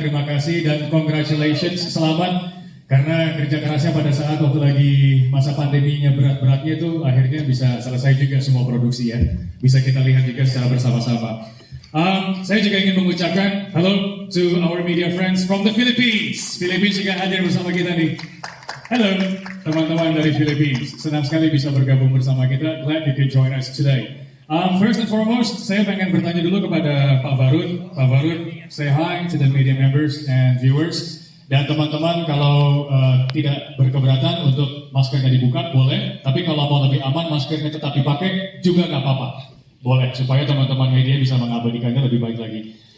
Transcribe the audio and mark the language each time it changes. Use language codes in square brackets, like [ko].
[id] Terima kasih dan congratulations, selamat karena kerja kerasnya pada saat waktu lagi masa pandeminya berat-beratnya itu akhirnya bisa selesai juga semua produksi ya. Bisa kita lihat juga secara bersama-sama. Saya juga ingin mengucapkan [en] hello to our media friends from the Philippines. [id] Philippines juga hadir bersama kita nih. Halo teman-teman dari Philippines, senang sekali bisa bergabung bersama kita. [en] Glad you can join us today. First and foremost, [id] saya pengen bertanya dulu kepada [en] Pak Varun. Pak Varun, say hi to the media members and viewers. [id] Dan teman-teman kalau tidak berkeberatan untuk maskernya dibuka, boleh. Tapi kalau mau lebih aman, maskernya tetap dipakai juga nggak apa-apa. Boleh, supaya teman-teman media bisa mengabadikannya lebih baik lagi.